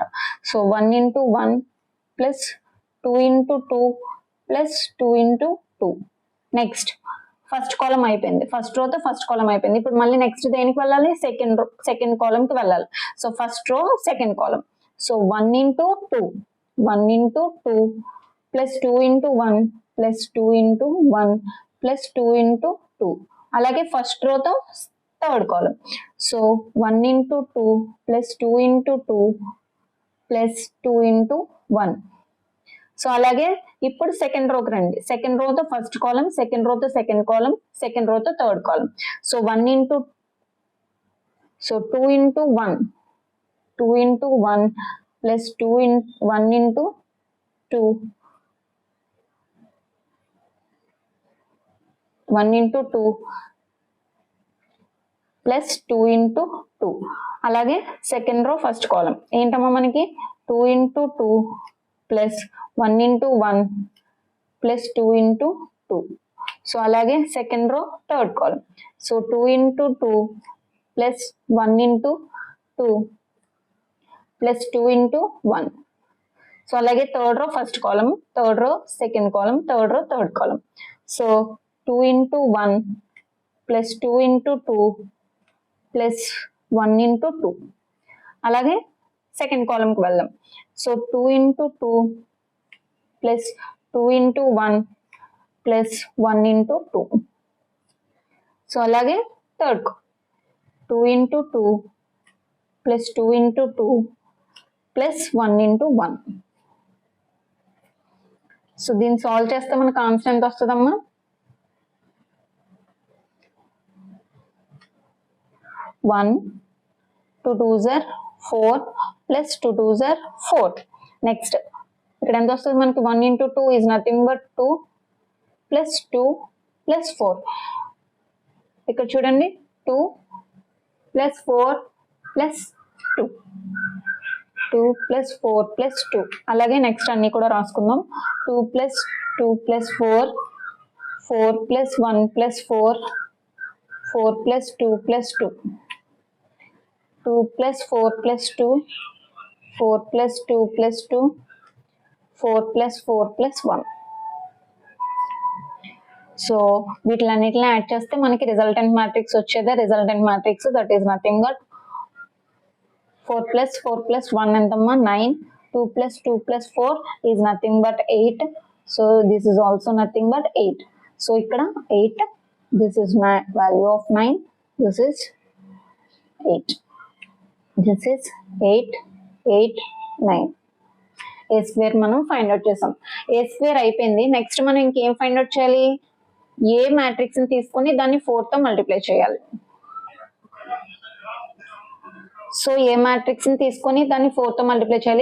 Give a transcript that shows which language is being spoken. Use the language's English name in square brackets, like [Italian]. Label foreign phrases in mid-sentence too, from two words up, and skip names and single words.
[English] so 1 into 1 plus 2 into 2 plus 2 into 2. next first column [Telugu] అయిపోయింది, ఫస్ట్ రోతో [English] first column [Telugu] అయిపోయింది. ఇప్పుడు మళ్ళీ నెక్స్ట్ దేనికి వెళ్ళాలి, [English] second column [Telugu] కి వెళ్ళాలి. [English] so first row second column. సో 1 into 2 1 into 2 plus 2 into 1 plus 2 into 1 plus 2 into 2. [Telugu] అలాగే ఫస్ట్ రోతో [English] third column. సో 1 into 2 plus 2 into 2 plus 2 into 1. [Telugu] సో అలాగే ఇప్పుడు సెకండ్ రోకి రండి. సెకండ్ రోతో [English] first column, [Telugu] సెకండ్ రోతో [English] second column, [Telugu] సెకండ్ రోతో [English] third column. సో 1 into 2 into 1 2 into 1 plus 2 in 1 into 2 1 into 2 plus 2 into 2. [Telugu] అలాగే [English] second row first column [Telugu] ఏంటమ్మా మనకి [English] 2 into 2 plus 1 into 1 plus 2 into 2. [Telugu] సో అలాగే [English] second row third column. సో 2 into 2 plus 1 into 2 plus 2 into 1. [Telugu] సో అలాగే [English] third row first column, third row second column, third row third column. సో 2 into 1 plus 2 into 2 plus 1 into 2. [Telugu] అలాగే సెకండ్ కాలంకి వెళ్దాం. [English] సో 2 into 2 plus 2 into 1 plus 1 into 2. సో అలాగే థర్డ్ 2 into 2 plus 2 into 2 plus 1 into 1. [Telugu] సో దీన్ని సాల్వ్ చేస్తే మనకు ఆన్సర్ ఎంత వస్తుందమ్మా, [English] 1 2 2s are 4 plus 2 2s are 4. నెక్స్ట్ [Telugu] ఇక్కడ ఎంత వస్తుంది మనకి, [English] 1 into 2 is nothing but 2 plus 2 plus 4. [Telugu] ఇక్కడ చూడండి [English] 2 plus 4 plus 2 2 plus 4 plus 2. [Telugu] అలాగే నెక్స్ట్ అన్ని కూడా రాసుకుందాం. [English] 2 plus 2 plus 4 4 plus 1 plus 4 4 plus 2 plus 2 2 plus 4 plus 2 4 plus 2 plus 2 4 plus 4 plus 1. [Telugu] సో వీటిలన్నిటిని యాడ్ చేస్తే మనకి [English] resultant matrix [Telugu] వచ్చేదే. [English] resultant matrix that is nothing but 4 plus 4 plus 1 ఎంతమ్మా 9. 2 plus 2 plus 4 is nothing but 8. So this is also nothing but 8. So ఇక్కడ 8, this is my value of 9, this is 8, this is 8 8 9. A square [Telugu] మనం [English] find out [Telugu] చేసాం. [English] A square [Telugu] అయిపోయింది. నెక్స్ట్ మనం ఇంకేం [English] find out [Telugu] చేయాలి, [English] A matrix [Telugu] ని తీసుకొని దాన్ని 4 తో మల్టిప్లై చేయాలి. [English] so A matrix [Telugu] ని తీసుకొని దాన్ని 4 తో మల్టిప్లై చేయాలి.